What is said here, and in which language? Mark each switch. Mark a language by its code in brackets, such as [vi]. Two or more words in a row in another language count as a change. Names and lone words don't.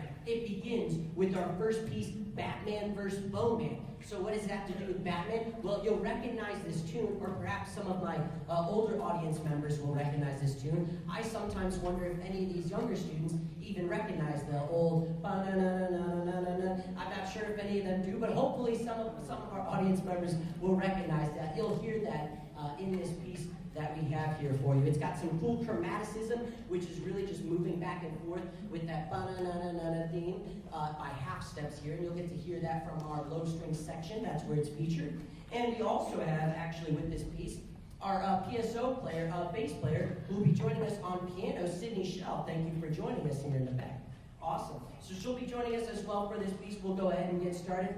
[en] It begins with our first piece, Batman vs. Bowman. So what does it have to do with Batman? Well, you'll recognize this tune, or perhaps some of my older audience members will recognize this tune. I sometimes wonder if any of these younger students even recognize the old ba-na-na-na-na-na-na. I'm not sure if any of them do, but hopefully some of our audience members will recognize that. You'll hear that in this piece that we have here for you. It's got some cool chromaticism, which is really just moving back and forth with that ba-na-na-na-na theme by half steps here, and you'll get to hear that from our low string section. That's where it's featured. And we also have, actually, with this piece, our PSO player, bass player, who will be joining us on piano, Sydney Shell. Thank you for joining us here in the back. Awesome. So she'll be joining us as well for this piece. We'll go ahead and get started.